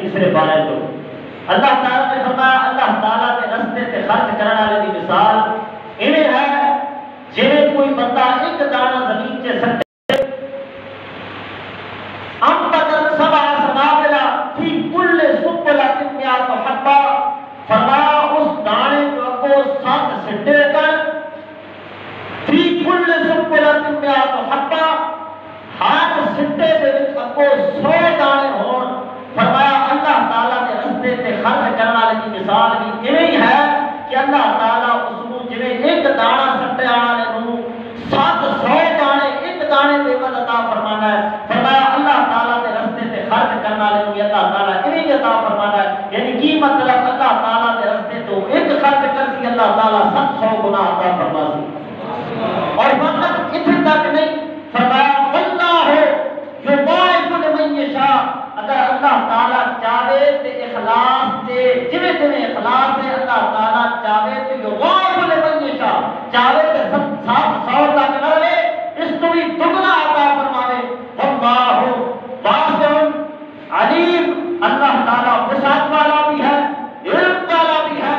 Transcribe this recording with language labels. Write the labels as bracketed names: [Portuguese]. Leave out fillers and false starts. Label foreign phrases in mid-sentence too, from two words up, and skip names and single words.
[Punjabi] تیسرے پارے تو اللہ تعالیٰ نے فرمایا اللہ تعالیٰ کے رستے تے خرچ کرنے والے کی مثال ایویں ہے جویں کوئی بندہ ایک دانہ زمین تے سٹے [Arabic] انبتت 7 سنابل فی کل سنبلۃ 100 حبہ. [Punjabi] فرمایا اس دانے جو کو 7 سٹے کر [Arabic] فی کل سنبلۃ 100 حبہ, [Punjabi] ہر سٹے دے وچ اگو 100 دانے ہون. فرمایا اللہ تعالیٰ دے رستے تے خرچ کرنے والے کی مثال بھی ایویں ہی ہے کہ اللہ تعالیٰ اس نوں جویں ایک دانہ سٹے والے نوں 700 دانے ایک دانے دے عوض عطا فرمانا ہے. فرمایا اللہ تعالیٰ دے رستے تے خرچ کرنے والے نوں اللہ تعالیٰ ایویں ہی عطا فرمانا ہے. یعنی کی مطلب اللہ تعالیٰ دے رستے تو ایک خرچ کرسی اللہ تعالیٰ 700 گنا عطا فرماسی. اور فقط اتنے تک نہیں, فرمایا [Arabic] واللہ یضاعف لمن یشاء. [Punjabi] اگر اللہ تعالیٰ چاہے تے اخلاص تے جویں جویں اخلاص ہے اللہ تعالیٰ چاہے تے [Arabic] یضاعف لمن یشاء, [Punjabi] چاہے تے 700 تک نہ رہے اس کو بھی دگنا عطا فرماوے. [Arabic] واللہ واسع علیم. [Punjabi] اللہ تعالیٰ وسعت والا بھی ہے, علم والا بھی ہے.